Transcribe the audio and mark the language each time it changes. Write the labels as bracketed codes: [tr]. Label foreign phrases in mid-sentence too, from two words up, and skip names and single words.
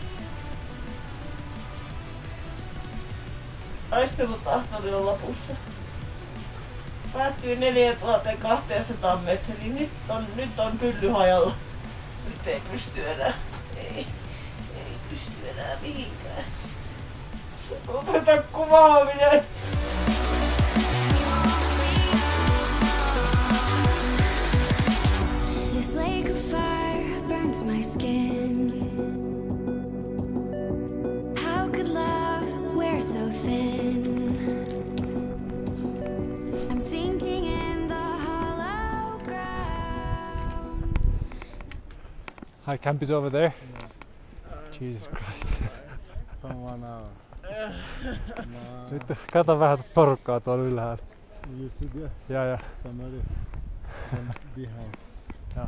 [fi] Taistelutahtoni on lopussa. Päättyy 4200 metriin. Nyt on pylly hajalla. Nyt ei pysty enää. Ei pysty enää mihinkään. Lopeta kuvaaminen. [en] This lake of fire burns my skin. How could love wear so thin? I'm sinking in the hollow ground. Hi, camp is over there. Jesus Christ. From 1 hour. [fi] Nyt kato vähän porukkaa tuolla ylhäällä. [en] You see there? Yeah. Somebody behind. Yeah.